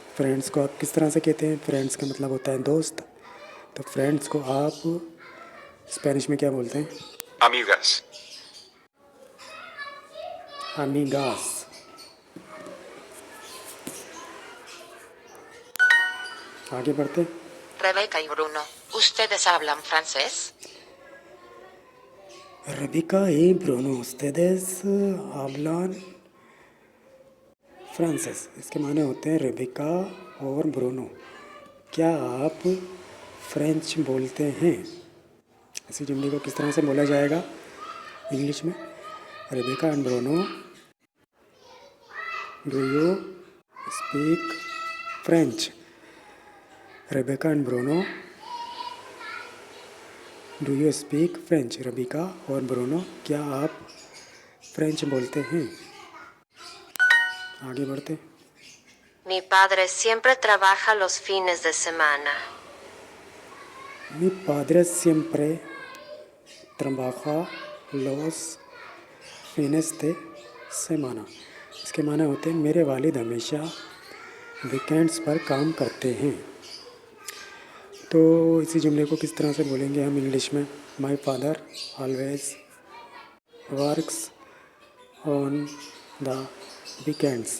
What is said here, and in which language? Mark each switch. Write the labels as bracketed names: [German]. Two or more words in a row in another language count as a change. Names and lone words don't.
[Urdu] فرینڈز کو آپ کس طرح سے کہتے ہیں؟ فرینڈز کا مطلب ہوتا ہے دوست. تو فرینڈز کو آپ اسپینش میں کیا بولتے ہیں? [Spanish] Amigas. [Urdu] امیگاس۔ آگے بڑھتے ہیں. [Spanish] Rebeca y Bruno, ¿ustedes hablan francés? Rebeca y Bruno, ustedes hablan francés। [Urdu] اس کے معنی ہوتے ہیں ریبیکا اور برونو، کیا آپ فرنچ بولتے ہیں? اسی جملے کو کس طرح سے بولا جائے گا انگلش میں? [English] Rebeca and Bruno, do you speak French. Rebeca and Bruno, do you speak French. [Urdu] ریبیکا اور برونو، کیا آپ فرنچ بولتے ہیں? آگے بڑھتے. [Spanish] Mi padre siempre trabaja los fines de semana. Mi padre siempre trabaja los fines de semana। [Urdu] اس کے معنی ہوتے ہیں میرے والد ہمیشہ ویکینڈز پر کام کرتے ہیں. تو اسی جملے کو کس طرح سے بولیں گے ہم انگلش میں? [English] My father always works on the weekends.